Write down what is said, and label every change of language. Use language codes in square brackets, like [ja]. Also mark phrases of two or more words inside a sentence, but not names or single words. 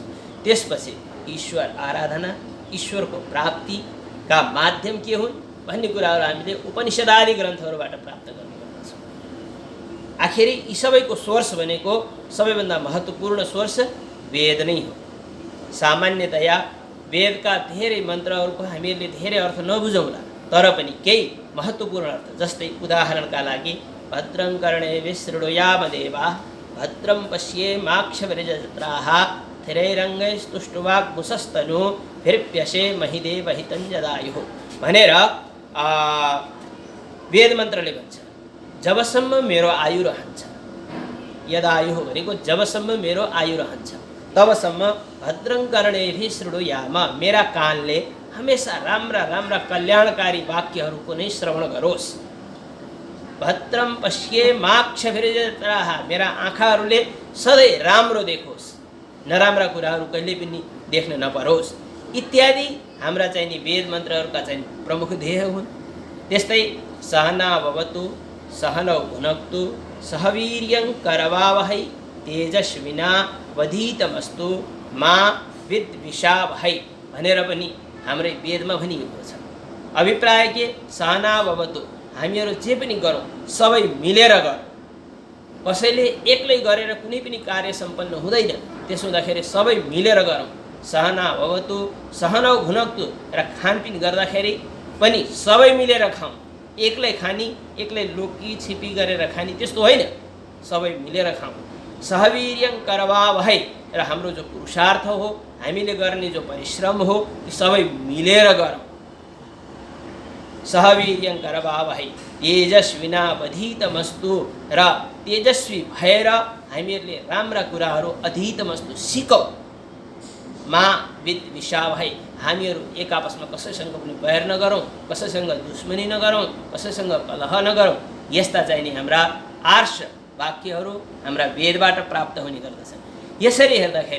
[ne] त्यसपछि ईश्वर आराधना, ईश्वरको प्राप्तिका माध्यम के हुन् भन्ने कुराहरू हामीले उपनिषदादि ग्रन्थहरूबाट प्राप्त गर्ने गर्दछौँ। आखिर यी सबैको सोर्स भनेको सबैभन्दा महत्त्वपूर्ण सोर्स वेद नै हो। सामान्यतया वेदका धेरै मन्त्रहरूको हामीहरूले धेरै अर्थ नबुझौँला, तर पनि केही महत्त्वपूर्ण अर्थ, जस्तै उदाहरणका लागि [sa] भद्रं कर्णेभिः शृणुयाम देवाः भद्रं पश्येमाक्षभिर्यजत्राः स्थिरैरङ्गैस्तुष्टुवाग्मुषस्तनूभिर्व्यसेम हि देवहितं यदायुः [ne] भनेर वेद मन्त्रले भन्छ। जबसम्म मेरो आयु रहन्छ, यदायुः भनेको जबसम्म मेरो आयु रहन्छ तबसम्म [sa] भद्रं कर्णेभिः शृणुयाम, [ne] मेरा कानले हमेशा राम्रा राम्रा कल्याणकारी वाक्यहरूको नै श्रवण गरोस्। [sa] भद्रं पश्येमाक्षभिर्यजत्राः, [ne] मेरा आँखाहरूले सधैँ राम्रो देखोस्, नराम्रा कुराहरू कहिले पनि देख्न नपरोस् इत्यादि हाम्रा चाहिँ नि वेद मन्त्रहरूका चाहिँ प्रमुख ध्येय हुन्। त्यस्तै [sa] सहना भवतु सहनौ भुनक्तु सह वीर्यं करवावहै तेजस्विनावधीतमस्तु मा विद्विषावहै [ne] भनेर पनि हाम्रै वेदमा भनिएको छ। अभिप्राय के, [sa] सहना भवतु, [ne] हामीहरू जे पनि गरौँ सबै मिलेर गरौँ। कसैले एक्लै गरेर कुनै पनि कार्य सम्पन्न हुँदैन, त्यसो हुँदाखेरि सबै मिलेर गरौँ। [sa] सहना भवतु सहनौ भुनक्तु, [ne] र खानपिन गर्दाखेरि पनि सबै मिलेर खाउँ। एक्लै खानी, एक्लै लोकी छिपी गरेर खानी त्यस्तो होइन, सबै मिलेर खाउँ। [sa] सहवीर्यं करवावहै, [ne] र हाम्रो जो पुरुषार्थ हो, हामीले गर्ने जो परिश्रम हो, ती सबै मिलेर गरौँ। [sa] सहवीर्यं करवावहै तेजस्विनावधीतमस्तु, [ne] र तेजस्वी भएर हामीहरूले राम्रा कुराहरू अधीतमस्तु सिकौँ। [sa] मा विद्विषावहै, [ne] हामीहरू एक आपसमा कसैसँग पनि बैर नगरौँ, कसैसँग दुश्मनी नगरौँ, कसैसँग कलह नगरौँ। यस्ता चाहिँ नि हाम्रा आर्ष वाक्यहरू हाम्रा वेदबाट प्राप्त हुने गर्दछन्।